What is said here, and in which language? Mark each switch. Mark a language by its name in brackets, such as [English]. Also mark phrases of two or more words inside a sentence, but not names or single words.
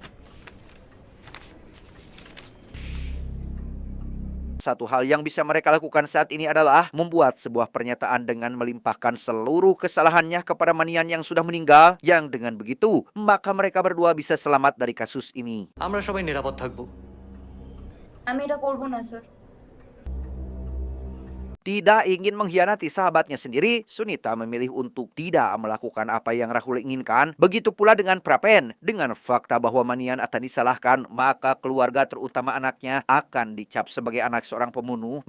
[Indonesian] Satu hal yang bisa mereka lakukan saat ini adalah membuat sebuah pernyataan dengan melimpahkan seluruh kesalahannya kepada Manian yang sudah meninggal, yang dengan begitu maka mereka berdua bisa selamat dari kasus ini. [Bangla] আমরা সবাই নিরাপদ থাকবো। আমি এটা করবো না স্যার। [Indonesian] Tidak ingin mengkhianati sahabatnya sendiri, Sunita memilih untuk tidak melakukan apa yang Rahul inginkan. Begitu pula dengan Prapen. Dengan fakta bahwa Manian akan disalahkan, maka keluarga terutama anaknya akan dicap sebagai anak seorang pembunuh.